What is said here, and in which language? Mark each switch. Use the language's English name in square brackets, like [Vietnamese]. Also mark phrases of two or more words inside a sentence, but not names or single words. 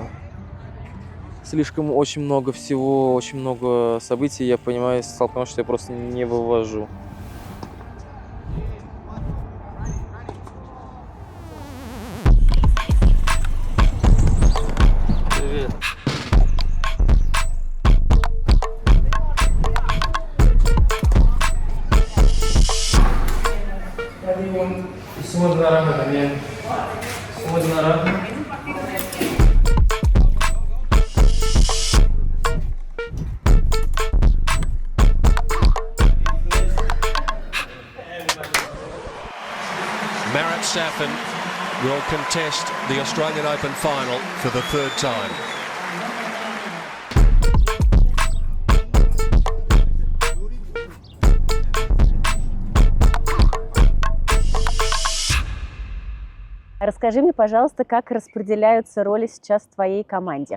[Russian] Слишком очень много всего, очень много событий, я понимаю, столкнулся, что я просто не вывожу. Привет. [Indonesian] Semua dilarang katanya. Semua dilarang. [English] Marat Safin will contest the Australian Open final for the third time. [Russian] Расскажи мне, пожалуйста, как распределяются роли сейчас в твоей команде?